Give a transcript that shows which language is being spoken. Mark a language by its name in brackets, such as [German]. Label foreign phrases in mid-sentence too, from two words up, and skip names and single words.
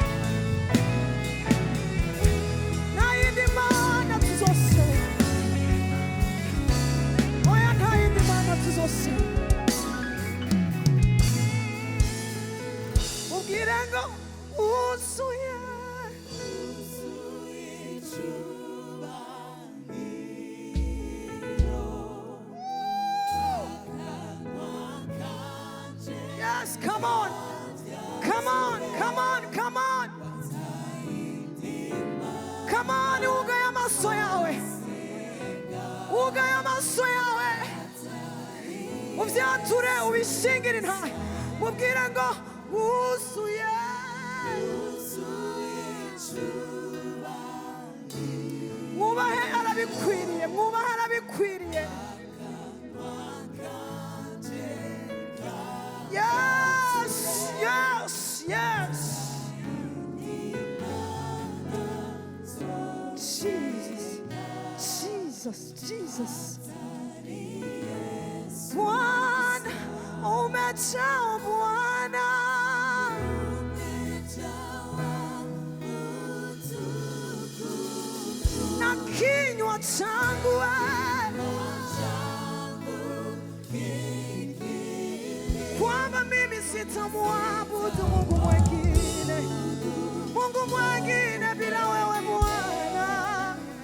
[Rundi] Nta yindi mana tuzosenga. Oya nta yindi mana tuzosenga. Mubwire ngo wuzuye. [English] Yes, come on. Come on, come on, come on. Come on, [Rundi] ugaye amaso yawe. Ugaye amaso yawe. Ubyature ubishingire intahe. Mubwire ngo wuzuye. Mwubahe arabikwiriye, mwubahe arabikwiriye. [English] Yes, yes, yes. Jesus, Jesus, Jesus. [Swahili] Bwana, umejaa Bwana. Na kinywa changu kwamba mimi sitamwabudu Mungu mwingine, Mungu mwingine bila wewe Bwana.